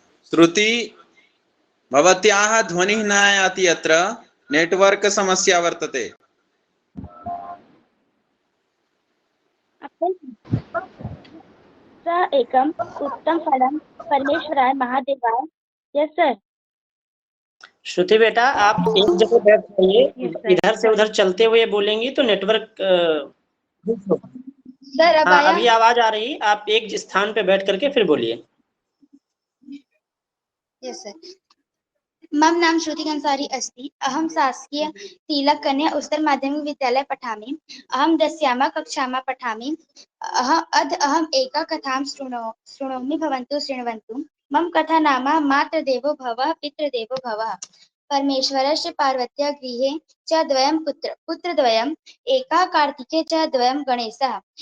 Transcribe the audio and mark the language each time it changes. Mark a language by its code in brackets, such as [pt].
[sa] श्रुति, भवत्याः ध्वनिः न आयाति। अत्र नेटवर्क समस्या वर्तते। स एकम उत्तम फलम परमेश्वराय महादेवाय। [en] Yes sir. [hi] श्रुति बेटा आप एक जगह बैठ जाइए, इधर से उधर चलते हुए बोलेंगी तो नेटवर्क सर अब हाँ आया? अभी आवाज आ रही। आप एक स्थान पे बैठ करके फिर बोलिए। [en] Yes sir. [sa] मम नाम श्रुति कंसारी अस्ति। अहं शासकीय तिलक कन्या उच्चतर माध्यमिक विद्यालये पठामि। अहं दशम्यां कक्षायां पठामि। अद्य अहम् एका कथां शृणोमि, भवन्तु शृण्वन्तु। मम कथा नाम मातृदेवो भवः पितृदेवो भवः। परमेश्वरस्य पार्वत्या गृहे च द्वयं पुत्रद्वयम्, एकः कार्तिके च द्वयं गणेशः।